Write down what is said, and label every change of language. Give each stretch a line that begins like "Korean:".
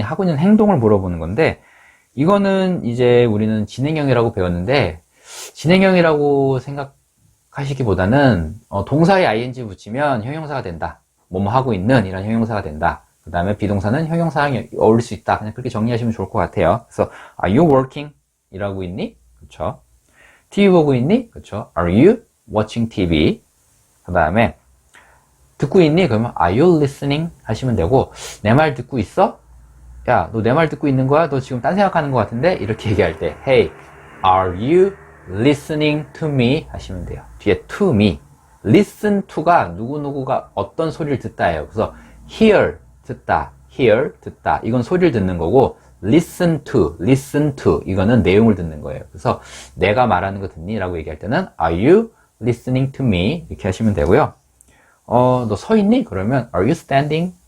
Korean: 하고 있는 행동을 물어보는 건데, 이거는 이제 우리는 진행형이라고 배웠는데, 진행형이라고 생각하시기보다는 동사에 ing 붙이면 형용사가 된다. 뭐뭐 하고 있는 이란 형용사가 된다. 그 다음에 비동사는 형용사랑 어울릴 수 있다. 그냥 그렇게 정리하시면 좋을 것 같아요.
English: 그래서 Are you working?
Korean: 일하고 있니? 그렇죠. TV 보고 있니? 그렇죠.
English: Are you watching TV?
Korean: 그 다음에 듣고 있니? 그러면
English: Are you listening?
Korean: 하시면 되고, 내 말 듣고 있어? 야, 너 내 말 듣고 있는 거야? 너 지금 딴 생각하는 것 같은데? 이렇게 얘기할 때
English: Hey, are you listening to me?
Korean: 하시면 돼요. 뒤에 to me. listen to가 누구누구가 어떤 소리를 듣다예요. 그래서 hear, 듣다, hear, 듣다. 이건 소리를 듣는 거고, listen to 이거는 내용을 듣는 거예요. 그래서 내가 말하는 거 듣니? 라고 얘기할 때는
English: Are you listening to me?
Korean: 이렇게 하시면 되고요. 너 서 있니? 그러면
English: Are you standing?